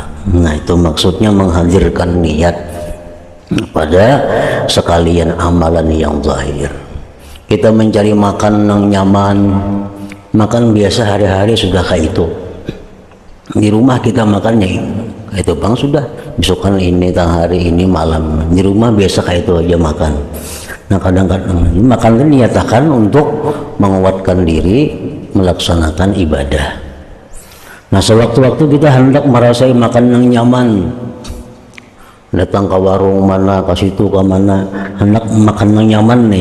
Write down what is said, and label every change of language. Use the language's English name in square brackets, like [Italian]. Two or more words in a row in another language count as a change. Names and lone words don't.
[Indonesian] Nah, itu maksudnya menghadirkan niat pada sekalian amalan yang zahir. Kita mencari makan yang nyaman, makan biasa hari-hari sudah kayak itu. Di rumah kita makannya itu bang sudah besokan ini tang hari ini malam di rumah biasa kayak itu aja makan. Nah, kadang-kadang makan itu niatakan untuk menguatkan diri melaksanakan ibadah. Nah, sewaktu-waktu kita hendak merasai makan yang nyaman, datang ke warung mana, ke situ ke mana, hendak makan yang nyaman nih.